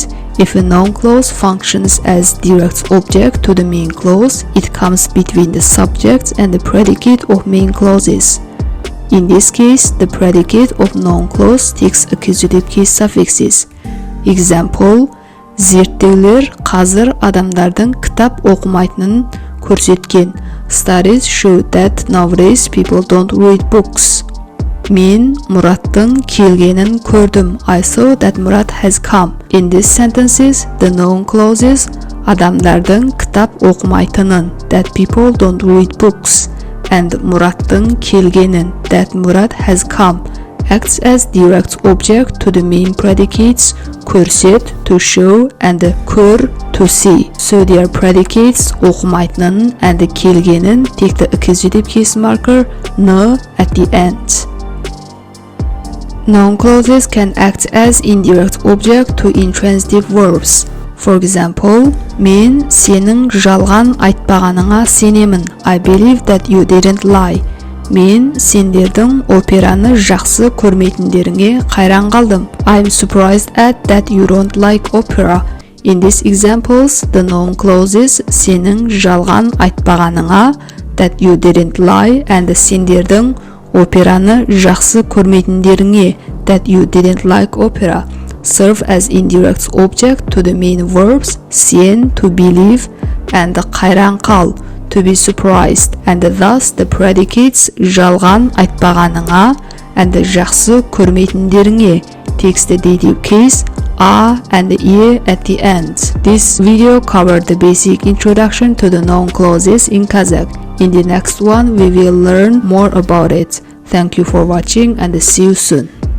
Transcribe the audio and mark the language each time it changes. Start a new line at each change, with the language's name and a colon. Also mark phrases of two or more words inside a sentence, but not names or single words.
English: If a noun clause functions as direct object to the main clause, it comes between the subject and the predicate of main clauses. In this case, the predicate of noun clause takes accusative case suffixes. Example,
Kazakh: зерттеулер қазір адамдардың кітап оқымайтынын көрсеткен.
English: Studies show that nowadays people don't read books.
Kazakh: Мен Мұраттың келгенін көрдім.
English: I saw that Murat has come. In these sentences, the noun clauses
Kazakh: адамдардың кітап оқымайтынын
English: that people don't read books and
Kazakh: Murаттың келгенін
English: that Murat has come acts as direct object to the main predicates көрсет to show and көр to see. So their predicates оқымайтынын and келгенін take the accusative case marker n at the end. Noun clauses can act as indirect object to intransitive verbs. For example,
Kazakh: мен сенің жалған айтпағаныңа сенемін.
English: I believe that you didn't lie.
Kazakh: Мен сендердің операны жақсы көрмейтіндеріңе қайран қалдым.
English: I'm surprised at that you don't like opera. In these examples, the noun clauses
Kazakh: сенің жалған айтпағаныңа
English: that you didn't lie and
Kazakh: сендердің операны жақсы көрмейтіндеріңе
English: that you didn't like opera serve as indirect object to the main verbs сен to believe and
Kazakh: қайран қал
English: to be surprised and thus the predicates
Kazakh: жалған айтпағаныңа
English: and
Kazakh: жақсы көрмейтіндеріңе
English: takes the dative case a and e at the end. This video covered the basic introduction to the noun clauses in Kazakh. In the next one, we will learn more about it. Thank you for watching and see you soon.